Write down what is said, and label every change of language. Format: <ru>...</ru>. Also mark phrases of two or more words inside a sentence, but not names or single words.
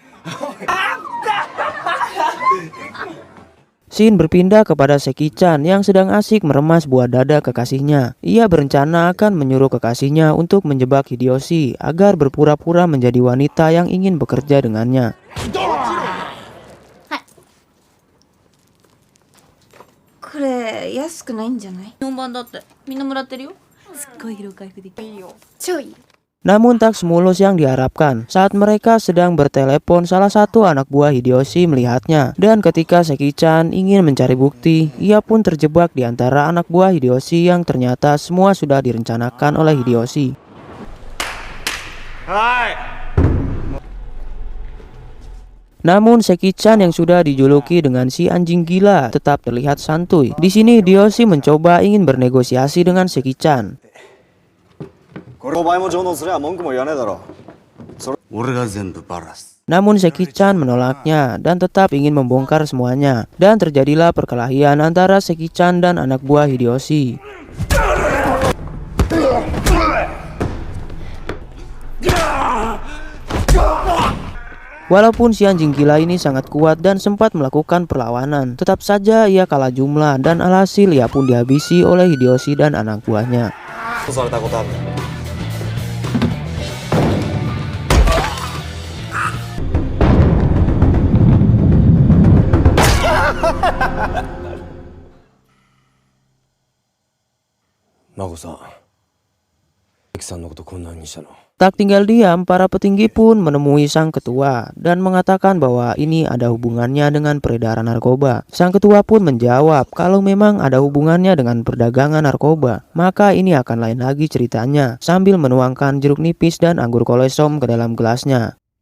<id>Scene berpindah kepada Seki-chan yang sedang asik meremas buah dada kekasihnya. Ia berencana akan menyuruh kekasihnya untuk menjebak Hideyoshi agar berpura-pura menjadi wanita yang ingin bekerja dengannya.</id> <ja>これ安くないんじゃない？4番だってみんなもらってるよ。すっごい疲労回復できる。いいよ。超いい。</ja> <id>Namun tak semulus yang diharapkan. Saat mereka sedang bertelepon, salah satu anak buah Hideyoshi melihatnya. Dan ketika Seki-chan ingin mencari bukti, ia pun terjebak di antara anak buah Hideyoshi yang ternyata semua sudah direncanakan oleh Hideyoshi. Namun Seki-chan yang sudah dijuluki dengan si anjing gila tetap terlihat santuy. Di sini Hideyoshi mencoba ingin bernegosiasi dengan Seki-chan.</id> <ja>これお前も上納すれば文句も言わねえだろ。俺が全部バラす。</ja> <id>Namun Seki-chan menolaknya dan tetap ingin membongkar semuanya. Dan terjadilah perkelahian antara Seki-chan dan anak buah Hideyoshi. Walaupun si anjing gila ini sangat kuat dan sempat melakukan perlawanan, tetap saja ia kalah jumlah dan alhasil ia pun dihabisi oleh Hideyoshi dan anak buahnya.</id> <ja>Mako-san, Seki-sanのことこんなにしたの。</ja> <id>Tak tinggal diam, para petinggi pun menemui sang ketua dan mengatakan bahwa ini ada hubungannya dengan peredaran narkoba. Sang ketua pun menjawab kalau memang ada hubungannya dengan perdagangan narkoba, maka ini akan lain lagi ceritanya, sambil menuangkan jeruk nipis dan anggur kolesom ke dalam gelasnya.</id>